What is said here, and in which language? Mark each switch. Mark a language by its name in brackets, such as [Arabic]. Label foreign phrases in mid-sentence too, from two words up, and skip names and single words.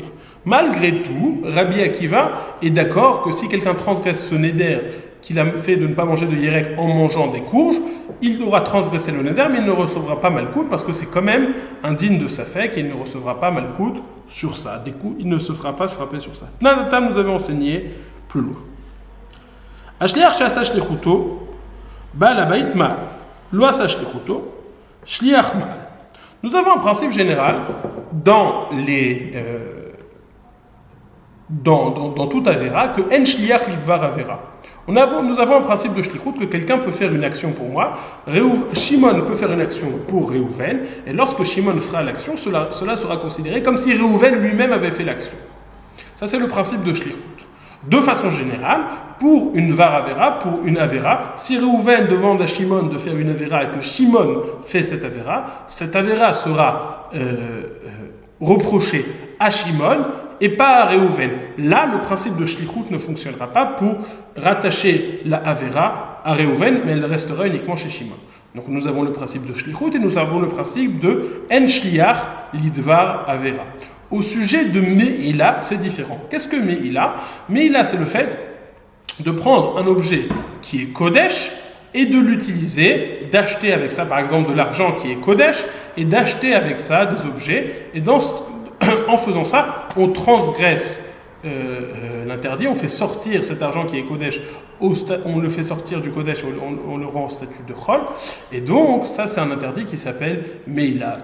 [French] Malgré tout, Rabbi Akiva est d'accord que si quelqu'un transgresse ce néder qu'il a fait de ne pas manger de yerek en mangeant des courges, il devra transgresser le néder, mais il ne recevra pas malkout parce que c'est quand même indigne de sa fête et il ne recevra pas malkout sur ça. Des coups, il ne se fera pas frapper sur ça. Nadatam nous avait enseigné plus loin. [Hebrew] השליח שעשה שליחותו, בעל הבית מעל. לא עשה שליחותו, שליח מעל. [French] Nous avons un principe général dans toute Avera, que [Hebrew] אין שליח לדבר עבירה. [French] Nous avons un principe de shlichut que quelqu'un peut faire une action pour moi, Shimon peut faire une action pour Réhouven, et lorsque Shimon fera l'action, cela sera considéré comme si Réhouven lui-même avait fait l'action. Ça, c'est le principe de shlichut. De façon générale, pour une var Avera, pour une Avera, si Réhouven demande à Shimon de faire une Avera et que Shimon fait cette Avera sera reprochée à Shimon, et pas à Réhouven. Là, le principe de shlichut ne fonctionnera pas pour rattacher la Avera à Réhouven, mais elle restera uniquement chez Shimon. Donc nous avons le principe de shlichut et nous avons le principe de [Hebrew] אין שליח לדבר עבירה. [French] Au sujet de Me'ila, c'est différent. Qu'est-ce que Me'ila? Me'ila, c'est le fait de prendre un objet qui est Kodesh et de l'utiliser, d'acheter avec ça, par exemple, de l'argent qui est Kodesh, et d'acheter avec ça des objets, et en faisant ça, on transgresse l'interdit, on fait sortir cet argent qui est Kodesh, on le fait sortir du Kodesh, on le rend au statut de Chol, et donc ça c'est un interdit qui s'appelle Meila.